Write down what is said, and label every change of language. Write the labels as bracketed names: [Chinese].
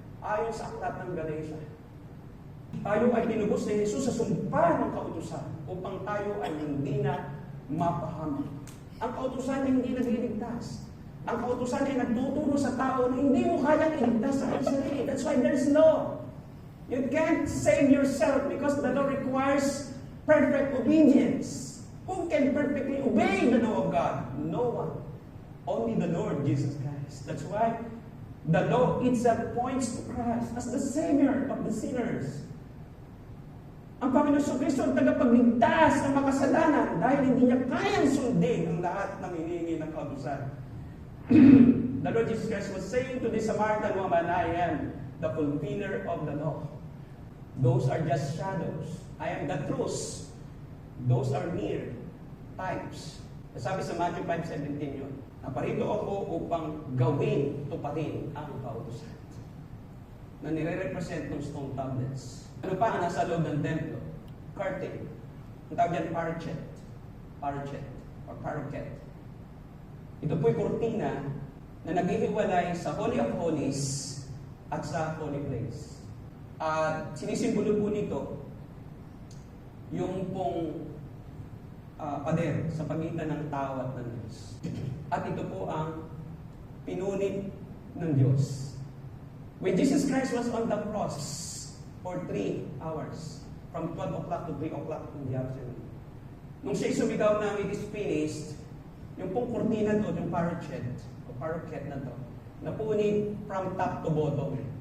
[Filipino] Ayon sa aklat ng Galatia. Tayo ay tinubos ni Jesus sa sumpa ng kautusan upang tayo ay hindi na mapahamak. Ang kautusan ay hindi nagliligtas. Ang kautusan ay nagtuturo sa tao na hindi mo kayang iligtas sa sarili. [English] That's why there's law. You can't save yourself because the law requires perfect obedience. Who can perfectly obey the law of God? No one. Only the Lord Jesus Christ. That's why the law itself points to Christ as the Savior of the sinners. [Filipino] Ang Panginoon Kristo ang tagapagligtas ng makasalanan dahil hindi niya kayang sundin ang lahat ng hinihingi ng kautusan. [English] The Lord Jesus Christ was saying to the Samaritan woman, I am the fulfiller of the law. Those are just shadows. I am the truth. Those are mere types. [Filipino] Sabi sa Matthew 5:17 yun, naparito ako upang gawin, tuparin ang kautusan na nire-represent ng stone tablets. Ano pa ang nasa loob ng templo? Curtain. Ang tawag yan, parchet. Parchet. Or paroquet. Ito po'y kurtina na naghihiwalay sa Holy of Holies at sa Holy Place. At sinisimbolo po nito yung pong pader sa pagitan ng tao at ng Diyos. At ito po ang pinunit ng Diyos. [English] When Jesus Christ was on the cross for 3 hours, from 12 o'clock to 3 o'clock in the afternoon, [Filipino] nung siya sumigaw na [English] it is finished, [Filipino] yung pong kurtina to, yung parchet, o paroquet na to, napunit [English] from top to bottom.